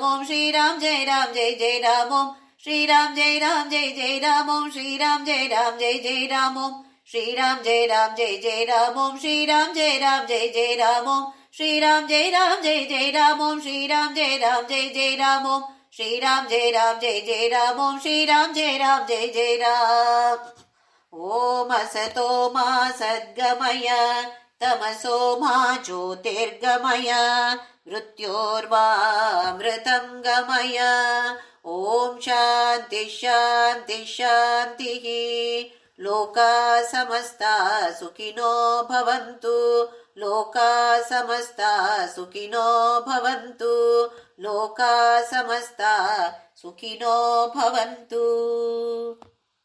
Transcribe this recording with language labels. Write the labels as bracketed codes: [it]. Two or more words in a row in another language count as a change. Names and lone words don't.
[sa] ఓం శ్రీరామ్ జయ రామ్ జయ జయ రామ్, ఓం శ్రీరామ్ జయ రామ్ జయ జయ రామ్, ఓం శ్రీరామ్ జయ రామ్ జయ జయ రామ్, ఓం శ్రీరామ్ జయ రామ్ జయ జయ రామ్, ఓం శ్రీరామ్ జయ రామ్ జయ జయ రామ్, ఓం శ్రీరామ్ జయ రామ్ జయ జయ రామ్, ఓం శ్రీరామ్ జయ రామ్ జయ జయ రామ్, ఓం శ్రీరామ్ జయ రామ్ జయ జయ రామ్, ఓం శ్రీరామ్ జయ రామ్ జయ జయ రామ్. ఓం అసతో మా సద్గమయ, తమసో మా జ్యోతిర్గమయ, మృత్యోర్మామృతం గమయ. ఓం శాంతి శాంతి శాంతి. లోకా సమస్తా సుఖినో భవంతు, లోకా సమస్తా సుఖినో భవంతు, లోకా సమస్తా సుఖినో భవంతు.